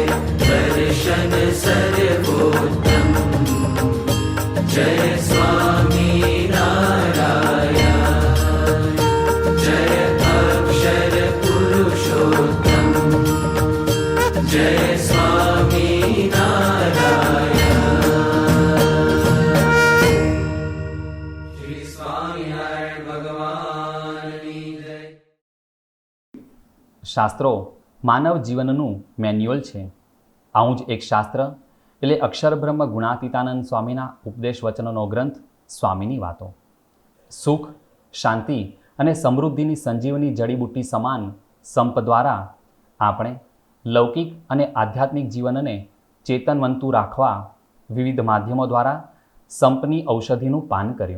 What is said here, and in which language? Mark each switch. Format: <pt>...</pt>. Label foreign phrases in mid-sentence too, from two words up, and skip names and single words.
<hi>दर्शन सर्वोत्तम जय स्वामी नारायण जय अक्षर पुरुषोत्तम जय स्वामी नारायण श्री स्वामिनारायण भगवान की जय।</hi> <gu>શાસ્ત્રો માનવ જીવનનું મેન્યુઅલ છે. આવું જ એક શાસ્ત્ર એટલે અક્ષરબ્રહ્મ ગુણાતીતાનંદ સ્વામીના ઉપદેશ વચનોનો ગ્રંથ સ્વામીની વાતો. સુખ, શાંતિ અને સમૃદ્ધિની સંજીવની જડીબુટ્ટી સમાન સંપ દ્વારા આપણે લૌકિક અને આધ્યાત્મિક જીવનને ચેતનવંતું રાખવા વિવિધ માધ્યમો દ્વારા સંપની ઔષધિનું પાન કર્યું.</gu>